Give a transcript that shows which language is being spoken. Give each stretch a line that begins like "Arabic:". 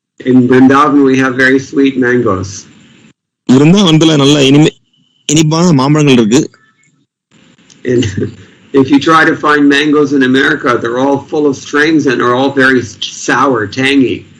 English: In Vrindavan we have very sweet mangoes.
Tamil: விருந்தாவனத்துல நல்ல இனிப்பான மாம்பழங்கள் இருக்கு.
English: And if you try to find mangoes in America, they're all full of strings and are all very sour, tangy.